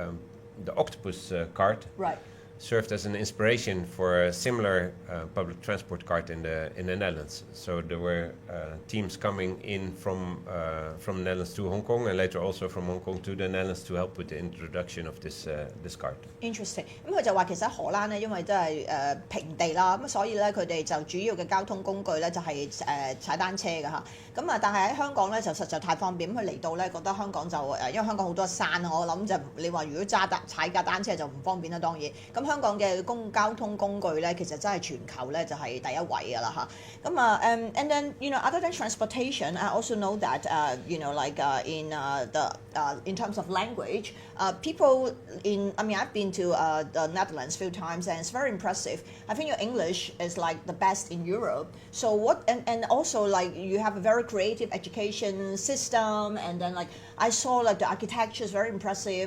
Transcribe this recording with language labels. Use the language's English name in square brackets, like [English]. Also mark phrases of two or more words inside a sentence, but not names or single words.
[English] The octopus card. Right. served as an inspiration for a similar public transport card in the Netherlands. So there were teams coming in from the Netherlands to Hong Kong, and later also from Hong Kong to the Netherlands to help with the introduction of this card. Interesting。 [Cantonese] 咁佢就話其實喺荷蘭咧，因為真係平地啦，咁所以咧佢哋就主要嘅交通工具咧就係踩單車㗎嚇。咁啊，但係喺香港咧就實在太方便。咁佢嚟到咧覺得香港就因為香港好多山，我諗就你話如果踩架單車就唔方便啦，當然。咁香港嘅交通工具咧，其實真係全球咧就係第一位㗎啦嚇。咁啊 [English] and then other than transportation, I also know that in terms of language, people I've been to the Netherlands a few times and it's very impressive. I think your English is like the best in Europe. So and also like you have a very creative education system, and then like I saw like the architecture is very impressive.